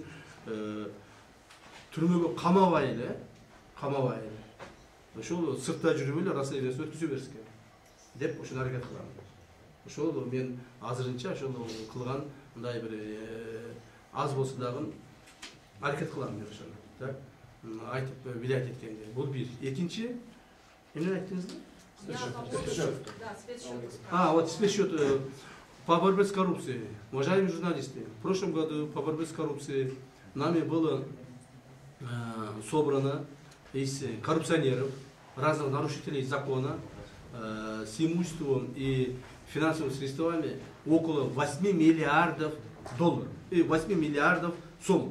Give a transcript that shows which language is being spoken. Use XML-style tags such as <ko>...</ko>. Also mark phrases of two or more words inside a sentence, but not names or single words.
<ky>Түрмөгө камабай эле, ошол сыртта жүрүп эле расследованиясын өткүзө берске деп ошону аракет кылам. Ошол мен азырынча ошол кылган мындай бир аз болсо дагы аракет кылам мен ошону. Так, айтып билет эткенде. Бул бир. Экинчи, эмне айттыңызбы?</ky> <ru>Вот спецсчет по борьбе с коррупцией. Уважаемые журналисты, в прошлом году по борьбе с коррупцией нами было собрано из коррупционеров, разных нарушителей закона с имуществом и финансовыми средствами около 8 миллиардов долларов и 8 миллиардов сом.</ru>